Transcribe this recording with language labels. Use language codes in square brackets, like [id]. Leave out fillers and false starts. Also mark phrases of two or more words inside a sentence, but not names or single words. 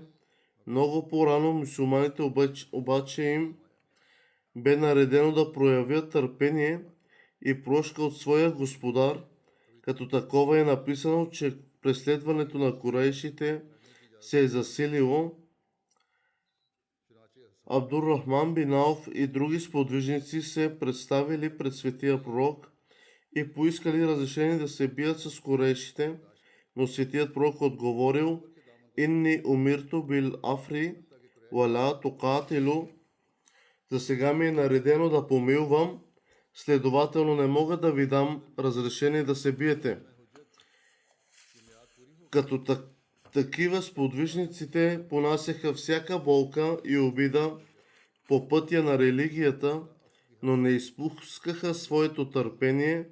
[bg] Много по-рано мюсюлманите обаче им бе наредено да проявят търпение и прошка от своя господар. Като такова е написано, че преследването на корейшите се е засилило. Абдур-Рахман бин Ауф и други сподвижници се представили пред светия пророк и поискали разрешение да се бият с корейшите, но светият пророк отговорил: [ar] إني أمرت بالعفو فلا تقاتلوا. [bg] За сега ми е наредено да помилвам, следователно не мога да ви дам разрешение да се биете. Като такива сподвижниците понасяха всяка болка и обида по пътя на религията, но не изпускаха своето търпение.